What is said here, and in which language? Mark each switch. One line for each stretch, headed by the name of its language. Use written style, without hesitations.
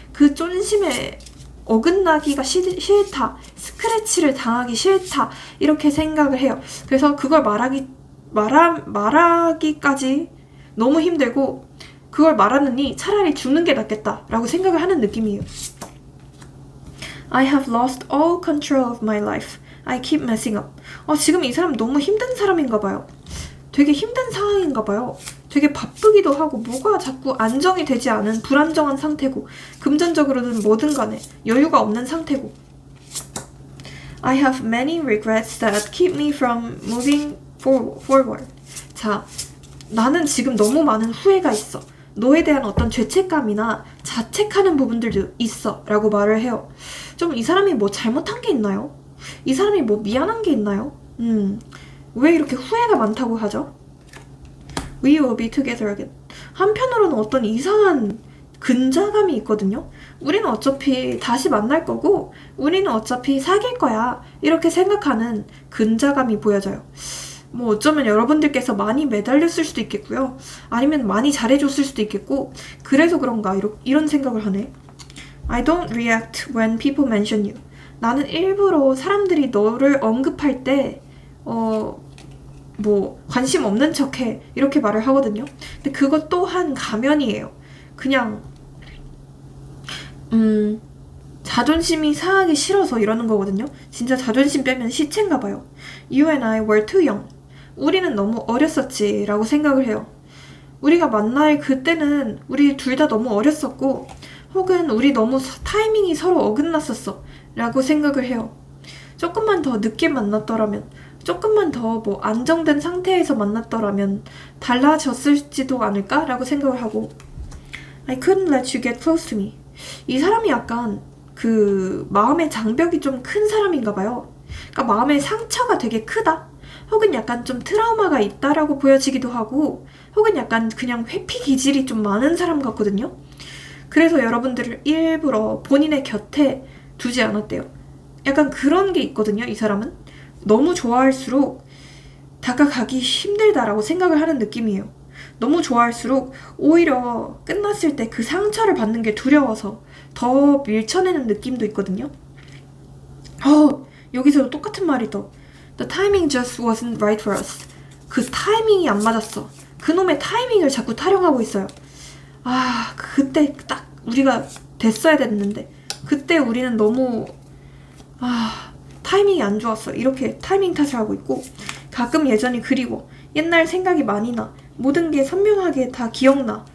Korean: 그 쫀심에 어긋나기가 싫다. 스크래치를 당하기 싫다. 이렇게 생각을 해요. 그래서 그걸 말하기까지 너무 힘들고 그걸 말하느니 차라리 죽는 게 낫겠다라고 생각을 하는 느낌이에요.
English: I have lost all control of my life. I keep messing up.
Korean: 지금 이 사람 너무 힘든 사람인가 봐요. 되게 힘든 상황인가 봐요. 되게 바쁘기도 하고 뭐가 자꾸 안정이 되지 않은 불안정한 상태고 금전적으로는 뭐든 간에 여유가 없는 상태고
English: I have many regrets that keep me from moving forward.
Korean: 자, 나는 지금 너무 많은 후회가 있어. 너에 대한 어떤 죄책감이나 자책하는 부분들도 있어 라고 말을 해요. 좀 이 사람이 뭐 잘못한 게 있나요? 이 사람이 뭐 미안한 게 있나요? 왜 이렇게 후회가 많다고 하죠?
English: We will be together again.
Korean: 한편으로는 어떤 이상한 근자감이 있거든요. 우리는 어차피 다시 만날 거고 우리는 어차피 사귈 거야 이렇게 생각하는 근자감이 보여져요. 뭐 어쩌면 여러분들께서 많이 매달렸을 수도 있겠고요. 아니면 많이 잘해줬을 수도 있겠고 그래서 그런가 이런 생각을 하네.
English: I don't react when people mention you.
Korean: 나는 일부러 사람들이 너를 언급할 때 뭐 관심 없는 척해 이렇게 말을 하거든요. 근데 그것 또한 가면이에요. 그냥 자존심이 상하기 싫어서 이러는 거거든요. 진짜 자존심 빼면 시체인가 봐요.
English: You and I were too young.
Korean: 우리는 너무 어렸었지 라고 생각을 해요. 우리가 만날 그때는 우리 둘 다 너무 어렸었고 혹은 우리 너무 타이밍이 서로 어긋났었어 라고 생각을 해요. 조금만 더 늦게 만났더라면 조금만 더 뭐 안정된 상태에서 만났더라면 달라졌을지도 않을까? 라고 생각을 하고
English: I couldn't let you get close to me.
Korean: 이 사람이 약간 그 마음의 장벽이 좀 큰 사람인가 봐요. 그러니까 마음의 상처가 되게 크다? 혹은 약간 좀 트라우마가 있다라고 보여지기도 하고 혹은 약간 그냥 회피 기질이 좀 많은 사람 같거든요. 그래서 여러분들을 일부러 본인의 곁에 두지 않았대요. 약간 그런 게 있거든요. 이 사람은 너무 좋아할수록 다가가기 힘들다라고 생각을 하는 느낌이에요. 너무 좋아할수록 오히려 끝났을 때 그 상처를 받는 게 두려워서 더 밀쳐내는 느낌도 있거든요. 여기서도 똑같은 말이 더
English: The timing just wasn't right for us.
Korean: 그 타이밍이 안 맞았어. 그놈의 타이밍을 자꾸 타령하고 있어요. 그때 딱 우리가 됐어야 됐는데 그때 우리는 너무 타이밍이 안 좋았어. 이렇게 타이밍 탓을 하고 있고 가끔 예전이 그리워. 옛날 생각이 많이 나. 모든 게 선명하게 다 기억나.